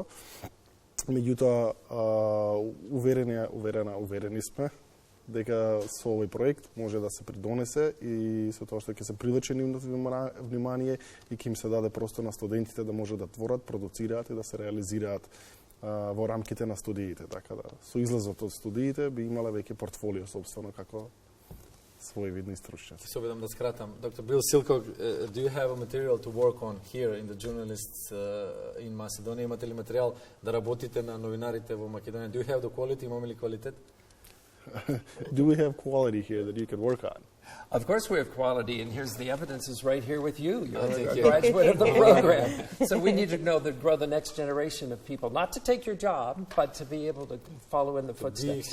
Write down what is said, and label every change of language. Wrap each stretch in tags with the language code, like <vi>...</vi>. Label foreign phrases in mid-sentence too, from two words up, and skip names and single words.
<mk>Меѓутоа уверени сме дека со овој проект може да се придонесе и со тоа што ќе се привлече нивното внимание и ќе им се даде простор на студентите да може да творат, продуцираат и да се реализираат во рамките на студиите, така да со излезот од студиите би имале веќе портфолио собствено како своји видни стручњаци. Се обидам да скратам.</mk> <en>Dr. Bill Silcock, do you have a material to work on here in the journalists in Macedonia?</en> <mk>Имате ли материјал да работите на новинарите во Македонија?</mk> <en>Do you have the quality?</en> <mk>Имаме ли квалитет?</mk> <en>Do we have quality here that you can work on? Of course we have quality, and here's the evidence is right here with you. You're a graduate of the program. So we need to grow the next generation of people, not to take your job, but to be able to follow in the footsteps.</en>